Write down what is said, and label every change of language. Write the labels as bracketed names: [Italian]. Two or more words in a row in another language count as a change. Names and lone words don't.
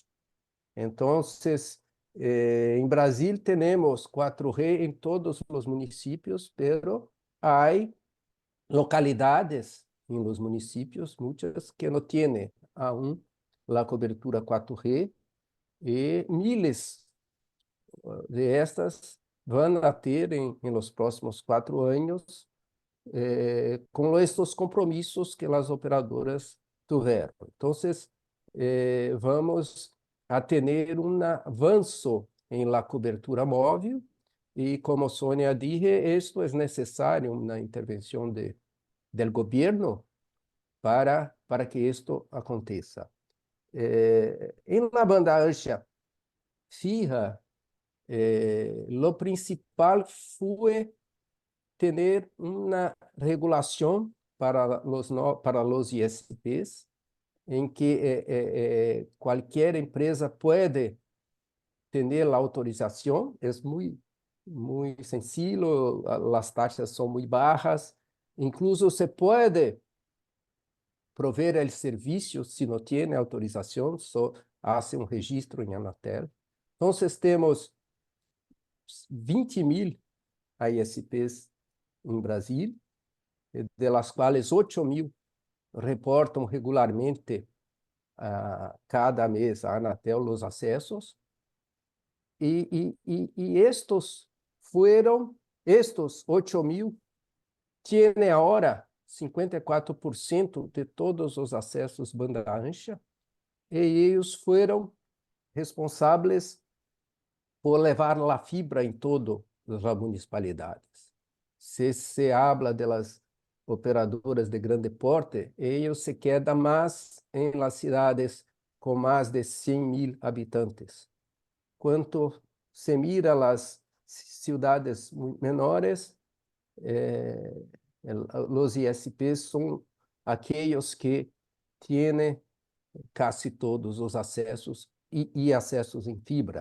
[Spanish] Entonces, en Brasil tenemos 4G en todos los municipios, pero hay localidades en los municipios, muchas, que no tienen aún la cobertura 4G, e miles de estas van a ter em los próximos 4 anos [Portuguese] com estes compromissos que as operadoras tiveram. Então, vamos a ter um avanço em la cobertura móvel e, como Sônia dije, isto é necessário uma intervenção del governo para que isto aconteça. [Spanish] Em la banda ancha fija, lo principal fue tener una regulación para los ISPs, en que cualquier empresa puede tener la autorización, es muy sencillo, las taxas son muy bajas, incluso se puede prover el servicio si no tiene autorización, hace un registro en Anatel. Entonces, [Portuguese] temos 20.000 ISPs em Brasil, [Spanish] de las [Portuguese] quais 8.000 reportam regularmente cada mês a Anatel os acessos. E estes 8.000 têm agora 54% de todos os acessos [Spanish] banda ancha, [Portuguese] e eles foram responsáveis por levar a fibra em todas as municipalidades. [Spanish] Se habla de las [Portuguese] operadoras de grande porte, eles se quedam mais em las cidades com mais de 100.000 habitantes. Quanto se [Spanish] mira las [Portuguese] cidades menores, os ISPs são aqueles que têm quase todos os acessos e acessos em fibra.